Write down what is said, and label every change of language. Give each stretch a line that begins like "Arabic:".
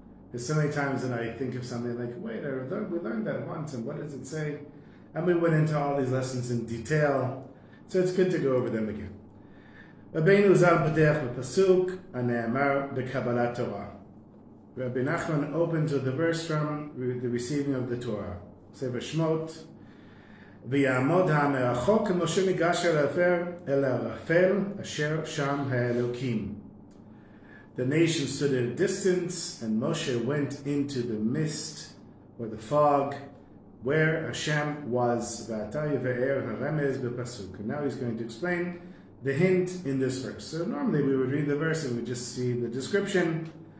English: There's so many times that I think of something like, wait, we learned that once, and what does it say? And we went into all these lessons in detail, so it's good to go over them again.
Hebrew: Rabbeinu Zal B'derech B'pasuk Hane'amar B'Kabbalat Torah.
English: Rebbe Nachman opens with the verse from the receiving of the Torah. Sefer Shmot.
Hebrew: ויעמוד המרחוק כמשה ניגש אל הערפל אשר שם האלוקים.
English: The nation stood at a distance, and Moshe went into the mist, or the fog, where Hashem was.
Hebrew: ועתה יבאר הרמז בפסוק.
English: And now he's going to explain the hint in this verse. So normally we would read the verse and we just see the description.